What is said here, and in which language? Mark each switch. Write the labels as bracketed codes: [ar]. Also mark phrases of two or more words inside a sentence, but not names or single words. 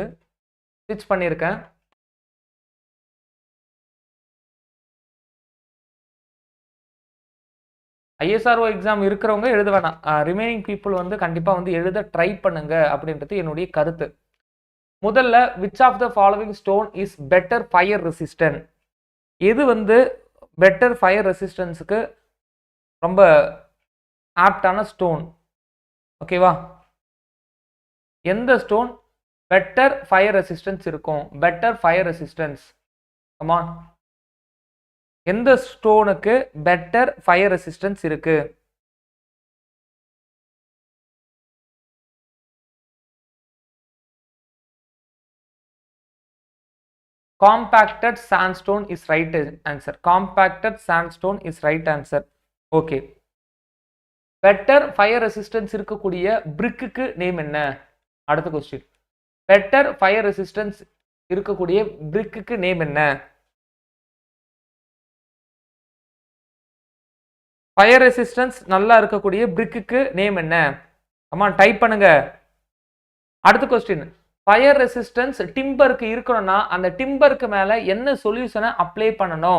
[ta] ஸ்விட்ச் பண்ணியிருக்கேன். ஐஎஸ்ஆர்ஓ எக்ஸாம் இருக்கிறவங்க எழுத வேணாம். [en] remaining people [ta] வந்து கண்டிப்பாக வந்து எழுத ட்ரை பண்ணுங்க அப்படின்றது என்னுடைய கருத்து. முதல்ல, [en] Which of the following stone is better fire resistant? [ta] எது வந்து [en] better fire resistance [ta] ரொம்ப ஆப்டான ஸ்டோன்? ஓகேவா? எந்த ஸ்டோன் [en] better fire resistance [ta] இருக்கும்? [en] Better fire resistance, come on. [ta] எந்த ஸ்டோனுக்கு [en] better fire resistance [ta] இருக்கு? [en] Compacted sandstone is right answer. Compacted sandstone is right answer. [ta] Okay. [en] Better fire resistance [ta] இருக்கக்கூடிய brick-க்கு நேம் என்ன? அடுத்த क्वेश्चन. [en] Better fire resistance [ta] இருக்கக்கூடிய brick-க்கு நேம் என்ன? [en] fire resistance [ta] நல்லா இருக்கக்கூடிய brick-க்கு நேம் என்ன? அம்மா டைப் பண்ணுங்க. அடுத்த क्वेश्चन. [en] fire resistance [ta] டிம்பருக்கு இருக்கணும்னா அந்த டிம்பருக்கு மேல என்ன சொல்யூஷனை அப்ளை பண்ணணும்?